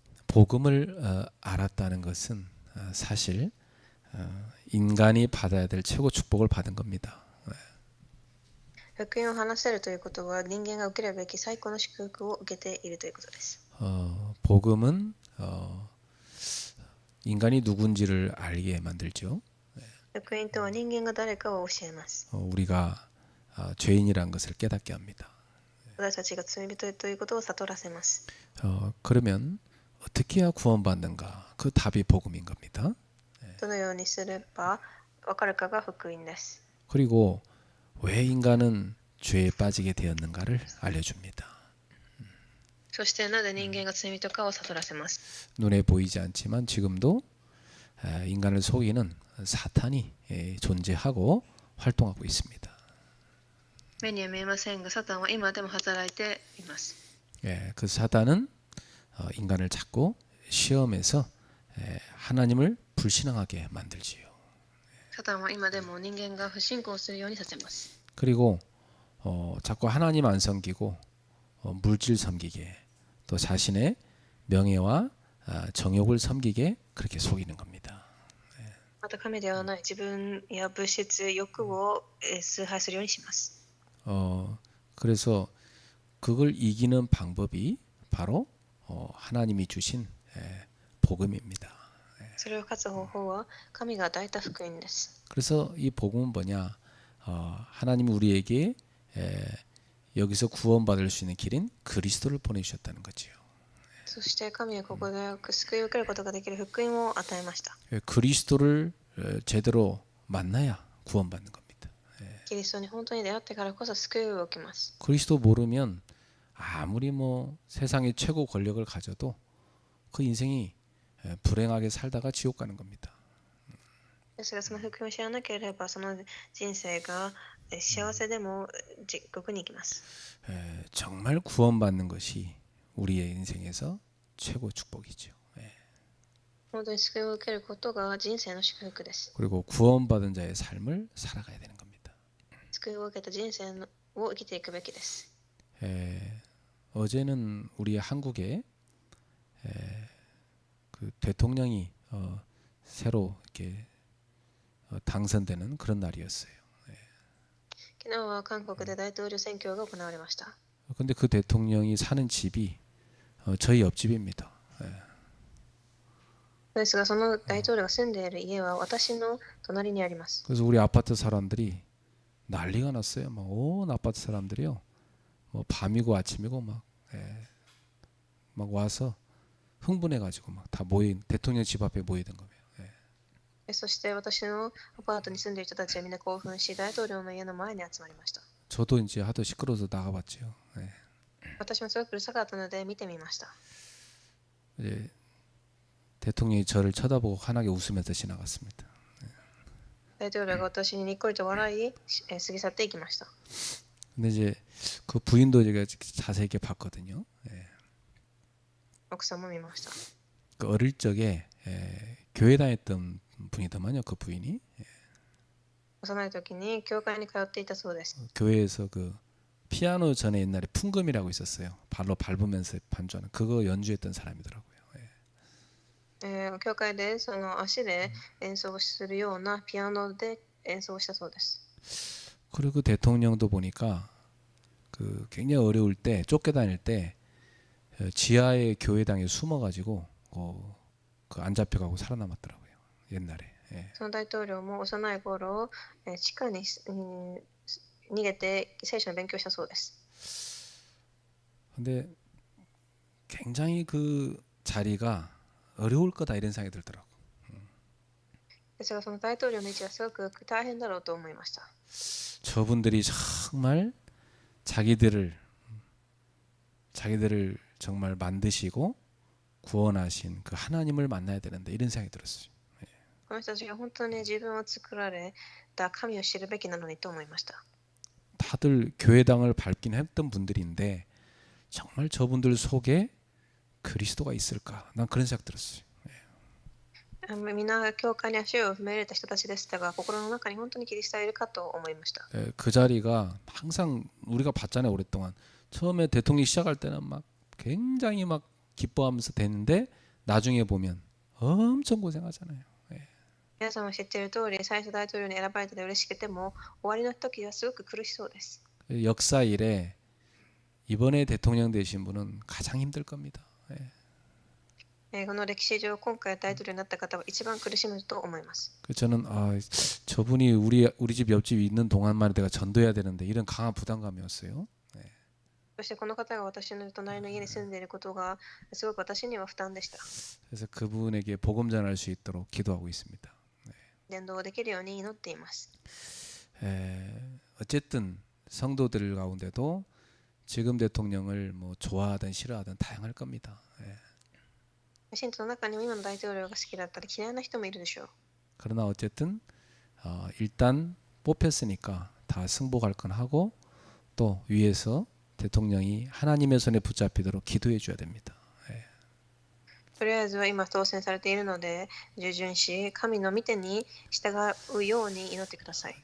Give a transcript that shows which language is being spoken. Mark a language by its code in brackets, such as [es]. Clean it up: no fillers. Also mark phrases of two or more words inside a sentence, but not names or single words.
[ko] 복음을 알았다는 것은 사실 인간이 받아야 될 최고 축복을 받은 겁니다. [ja] 福音を話せるということは人間が受けるべき最高の祝福を受けているということです。 [ko] 복음은 인간이 누군지를 알게 만들죠. [ja] 福音とは人間が誰かを教えます。 [ko] 우리가 죄인이란 것을 깨닫게 합니다. [ja] 私たちが罪人ということを悟らせます。 [ko] 그러면 어떻게 해야 구원받는가? 그 답이 복음인 겁니다. [ja] どのようにすれば分かるかが福音です。 [ko] 그리고 왜 인간은 죄에 빠지게 되었는가를 알려줍니다. [ja] そしてなぜ人間が罪人かを悟らせます。 [ko] 눈에 보이지 않지만 지금도 인간을 속이는 사탄이 존재하고 활동하고 있습니다. [ja] 目には見えませんが、サタンは今でも働いています。 [ko] 그 사탄은 인간을 자꾸 시험해서 하나님을 불신앙하게 만들지요. [ja] サタンは今でも人間が不信仰するようにさせます。 [ko] 그리고 자꾸 하나님 안 섬기고 물질 섬기게 또 자신의 명예와 정욕을 섬기게 그렇게 속이는 겁니다. [ja] また神ではない自分や物質、欲を崇拝するようにします。 [ko] 그래서 그걸 이기는 방법이 바로 하나님이 주신 복음입니다. [ja] それを勝つ方法は神が与えた福音です。 [ko] 그래서 이 복음은 뭐냐? 하나님이 우리에게 여기서 구원받을 수 있는 길인 그리스도를 보내주셨다는 거지요. [ja] そして神はここで救いを受けることができる福音を与えました。 [ko] 그리스도를 제대로 만나야 구원받는 겁니다. [ja] キリストに本当に出会ってからこそ救いを受けます。 [ko] 그리스도 모르면 아무리 세상의 최고 권력을 가져도 그 인생이 불행하게 살다가 지옥 가는 겁니다. [ja] ですがその福音を知らなければその人生が幸せでも地獄に行きます。 [ko] 정말 구원받는 것이 우리의 인생에서 최고 축복이죠. [ja] 本当に救いを受けることが人生の祝福です。 [ko] 그리고 구원받은 자의 삶을 살아가야 되는 겁니다. [ja] 救いを受けた人生を生きていくべきです。 [ko] 어제는 우리 한국에 그 대통령이 새로 이렇게 당선되는 그런 날이었어요. [ja] 昨日は韓国で大統領選挙が行われました。 [ko] 근데 그 대통령이 사는 집이 저희 옆집입니다. [ja] ですがその大統領が住んでいる家は私の隣にあります。 [ko] 그래서 우리 아파트 사람들이 난리가 났어요. 막 온 아파트 사람들이요. 밤이고 아침이고 막 와서 흥분해가지고 막 다 대통령 집 앞에 모이던 거예요. [ja] そして私のアパートに住んでいる人たちはみんな興奮し、大統領の家の前に集まりました。 [ko] 저도 이제 하도 시끄러워서 나가봤죠. [ja] 私もすごくうるさかったので見てみました。 [ko] 이제 대통령이 저를 쳐다보고 환하게 웃으면서 지나갔습니다. [ja] 大統領が私ににっこりと笑い、過ぎ去っていきました。 [ko] 근데 이제 그 부인도 제가 자세히 이렇게 봤거든요. [ja] 奥さんも見ました。 [ko] 그 어릴 적에 교회 다녔던 분이더만요. 그 부인이 [ja] 幼い時に教会に通っていたそうです。 [ko] 교회에서 그 피아노 전에 옛날에 풍금이라고 있었어요. 발로 밟으면서 반주하는 그거 연주했던 사람이더라고요. [ja] 教会でその足で演奏するようなピアノで演奏したそうです。 [ko] 그리고 그 대통령도 보니까 그 굉장히 어려울 때 쫓겨다닐 때 지하의 교회당에 숨어가지고 그 안 잡혀가고 살아남았더라고요. 옛날에. [ja] その大統領も幼い頃地下に逃げて聖書の勉強したそうです。 [ko] 근데 굉장히 그 자리가 어려울 거다 이런 생각이 들더라고. [ja] ですがその大統領の位置はすごく大変だろうと思いました。 [ko] 저분들이 정말 자기들을 정말 만드시고 구원하신 그 하나님을 만나야 되는데 이런 생각이 들었어요. [ja] この人たちが本当に自分を作られた神を知るべきなのにと思いました。 [ko] 다들 교회당을 밟긴 했던 분들인데 정말 저분들 속에 그리스도가 있을까? 난 그런 생각 들었어요. [ja] みんな教会に足を踏み入れた人たちでしたが、心の中に本当にキリストがいるかと思いました。 [ko] 그 자리가 항상 우리가 봤잖아요. 오랫동안 처음에 대통령이 시작할 때는 막 굉장히 막 기뻐하면서 됐는데 나중에 보면 엄청 고생하잖아요. [ja] 皆さんも知っている通り、最初大統領に選ばれてて嬉しくても、終わりの時はすごく苦しそうです。 [ko] 역사 일에 이번에 대통령 되신 분은 가장 힘들 겁니다. [ja] この歴史上、今回大統領になった方は一番苦しむと思います。 [ko] 저는 저분이 우리 집 옆집에 있는 동안만 내가 전도해야 되는데 이런 강한 부담감이었어요. [ja] そしてこの方が私の隣の家に住んでいることがすごく私には負担でした。 [ko] 그래서 그분에게 복음 전할 수 있도록 기도하고 있습니다. [ja] 伝道できるように祈っています。 [ko] 어쨌든 성도들 가운데도 지금 대통령을 뭐 좋아하든 싫어하든 다양할 겁니다. [ja] 信徒の中にも今の大統領が好きだったり嫌いな人もいるでしょう。 [ko] 그러나 어쨌든 일단 뽑혔으니까 다 승복할 건 하고 또 위에서 대통령이 하나님의 손에 붙잡히도록 기도해 줘야 됩니다. [ja] とりあえずは今当選されているので従順し神の御手に従うように祈ってください。